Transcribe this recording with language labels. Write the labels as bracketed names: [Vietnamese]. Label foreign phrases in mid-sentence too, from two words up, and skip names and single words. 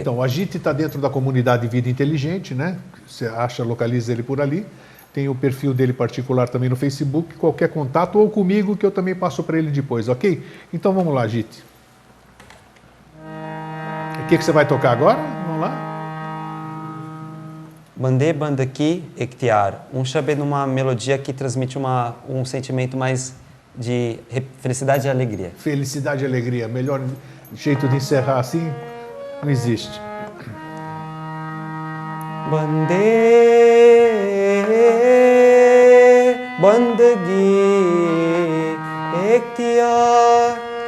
[Portuguese] Então, o Agite está dentro da comunidade Vida Inteligente, né? Você acha, localiza ele por ali. Tem o perfil dele particular também no Facebook. Qualquer contato, ou comigo, que eu também passo para ele depois, ok? Então vamos lá, Agite. O que você vai tocar agora? Vamos lá. Bande Bandaki Ektiar, um xabê numa melodia que transmite um sentimento mais de felicidade e alegria. Felicidade e alegria. Melhor jeito de encerrar assim não existe. Bande Bandagi Ektiar,